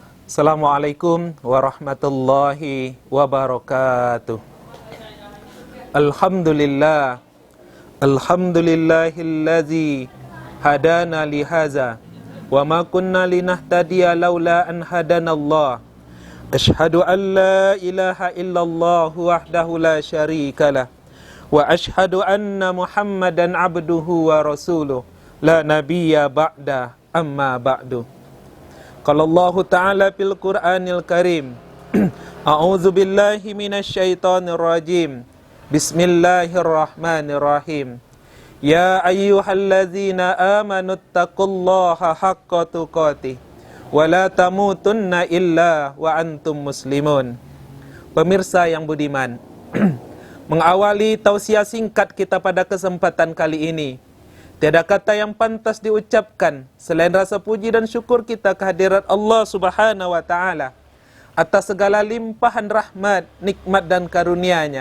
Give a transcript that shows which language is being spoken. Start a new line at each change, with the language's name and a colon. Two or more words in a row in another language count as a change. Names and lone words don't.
Arabic: السلام عليكم ورحمة الله وبركاته. الحمد لله. الحمد لله الذي هدانا لهذا وما كنا لنهتدي لولا أن هدانا الله. أشهد أن لا إله إلا الله وحده لا شريك له وأشهد أن محمدا عبده ورسوله لا نبي بعده أما بعد. قال الله تعالى في القرآن الكريم أعوذ بالله من الشيطان الرجيم. بسم الله الرحمن الرحيم. يا أيها الذين آمنوا اتقوا الله حق تقاته ولا تموتن إلا وأنتم مسلمون.
Indonesian: Pemirsa yang budiman, mengawali tausiah singkat kita pada kesempatan kali ini, tiada kata yang pantas diucapkan selain rasa puji dan syukur kita kehadirat Allah
Arabic: سبحانه وتعالى
Indonesian: atas segala limpahan rahmat, nikmat dan karunia-Nya.